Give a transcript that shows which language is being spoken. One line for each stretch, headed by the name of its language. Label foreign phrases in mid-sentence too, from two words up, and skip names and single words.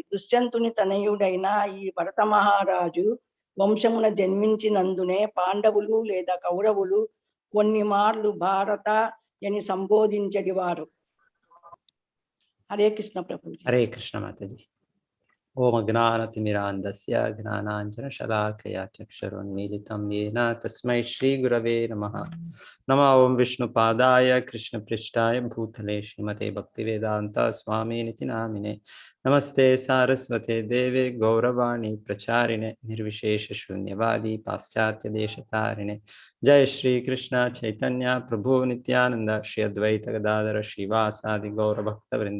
Telugu: దుష్యంతుని తనయుడైన ఈ భరత మహారాజు వంశమున జన్మించినందునే పాండవులు లేదా కౌరవులు కొన్ని మార్లు భారత అని సంబోధించడివారు. హరే కృష్ణ ప్రభు.
Sanskrit: హరే కృష్ణ మాతాజీ. ఓం అజ్ఞానతిమిరాంధస్య జ్ఞానాంజనశలాకయా చక్షురున్మీలితం येन తస్మై శ్రీ గురవే నమః. నమో ఓం విష్ణుపాదాయ కృష్ణపృష్ఠాయ భూతలే శ్రీమతే భక్తివేదాంత స్వామినితి నామినే. నమస్తే సారస్వతే దేవే గౌరవాణి ప్రచారిణే నిర్విశేష శూన్యవాది పాశ్చాత్య దేశతారిణే. జయ శ్రీ కృష్ణ చైతన్య ప్రభు నిత్యానంద శ్రీ అద్వైత గదాధర శ్రీవాసాది గౌర భక్త వృంద.